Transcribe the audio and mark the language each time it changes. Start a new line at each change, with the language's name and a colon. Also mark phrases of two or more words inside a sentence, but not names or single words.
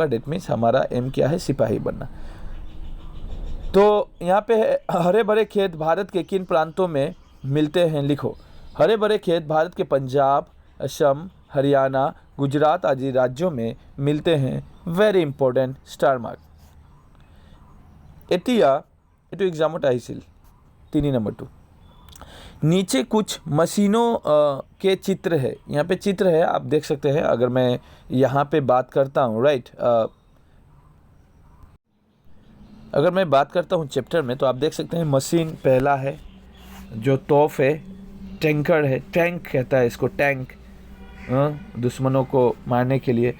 English: that means
Hindi: हमारा एम क्या है, सिपाही बनना। तो यहाँ पे है हरे भरे खेत भारत के किन प्रांतों में मिलते हैं, लिखो। हरे भरे खेत भारत के पंजाब, असम, हरियाणा, गुजरात आदि राज्यों में मिलते हैं।
English: very important star mark.
Assamese: এতিয়া এটো এক্সামত আহিছিল 3 নম্বৰ 2।
Hindi: नीचे कुछ मशीनों के चित्र है, यहाँ पे चित्र है, आप देख सकते हैं। अगर मैं यहाँ पे बात करता हूँ राइट, अगर मैं बात करता हूँ चैप्टर में, तो आप देख सकते हैं मशीन पहला है, जो तोफ है, टैंकर है, टैंक कहता है इसको, टैंक दुश्मनों को मारने के लिए।